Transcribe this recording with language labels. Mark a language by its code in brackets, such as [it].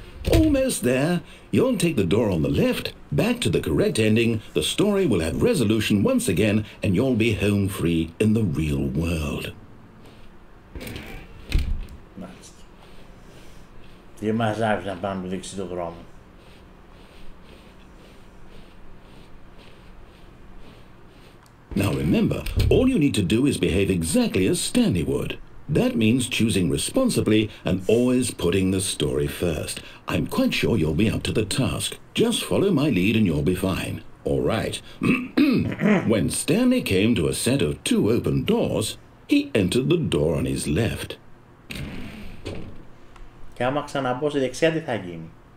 [en] Almost there. You'll take the door on the left, back to the correct ending, the story will have resolution once again, and you'll be home free in the real world. [el] Τι μας άφησαν πάνω να του δείξει το δρόμο. [en] Now remember, all you need to do is behave exactly as Stanley would. That means choosing responsibly and always putting the story first. I'm quite sure you'll be up to the task. Just follow my lead and you'll be fine. All right. When Stanley came to a set of 2 open doors, he entered the door on his left. [el] Και άμα ξαναμπω στη δεξιά, τι θα γίνει?